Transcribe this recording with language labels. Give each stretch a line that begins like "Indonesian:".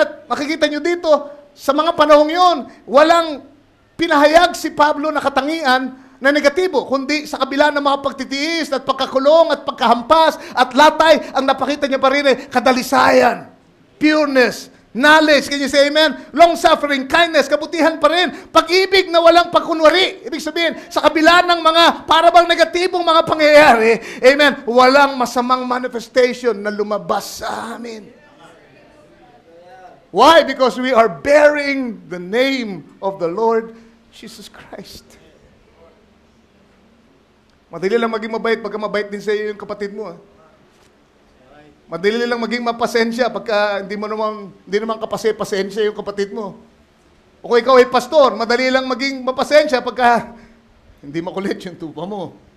Filipino: At makikita nyo dito, sa mga panahong yun, walang pinahayag si Pablo na katangian na negatibo, kundi sa kabila ng mga pagtitiis at pagkakulong at pagkahampas at latay, ang napakita niya pa rin ay kadalisayan, pureness, knowledge,
English: can you say amen?
Filipino: Long-suffering, kindness, kabutihan pa rin, pag-ibig na walang pagkunwari. Ibig sabihin, sa kabila ng mga parabang negatibong mga pangyayari, amen, walang masamang manifestation na lumabas sa amin.
English: Why? Because we are bearing the name of the Lord Jesus Christ.
Filipino: Madali lang maging mabait pagka mabait din sa iyo yung kapatid mo. Madali lang maging mapasensya pagka hindi naman pasensya yung kapatid mo. O kung ikaw ay pastor, madali lang maging mapasensya pagka hindi makulit yung tupa mo.